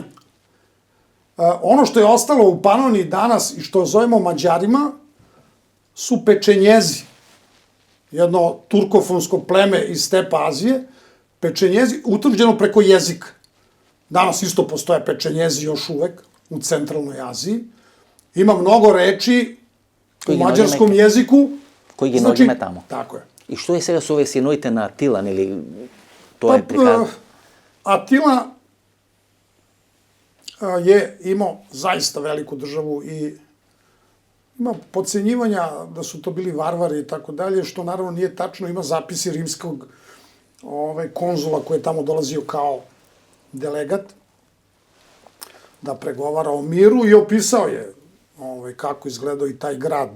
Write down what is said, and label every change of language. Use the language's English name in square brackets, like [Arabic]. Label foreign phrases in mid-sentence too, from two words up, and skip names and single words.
[Serbian] Ono što je ostalo u Panoniji danas i što zovemo Mađarima su pečenjezi, jedno turkofonsko pleme iz stepa Azije, pečenjezi utvrđeno preko jezika. Danas isto postoje pečenjezi još uvek u centralnoj Aziji Ima mnogo reči u [Macedonian] Кои ги [Serbian] mađarskom [Macedonian] наоѓаме- [Serbian] jeziku. [Macedonian] кои ги [Serbian] Znači, [Macedonian] наоѓаме таму. [Serbian] Tako je. [Macedonian] И што е сега со овие синовите на Атилан или тоа е приказ? [Serbian] Atila je imao zaista veliku državu i ima podcenjivanja da su to bili varvari i tako dalje, što naravno nije tačno. Ima zapisi rimskog konzula koji je tamo dolazio kao delegat da pregovara o miru i opisao je kako izgledao i taj grad.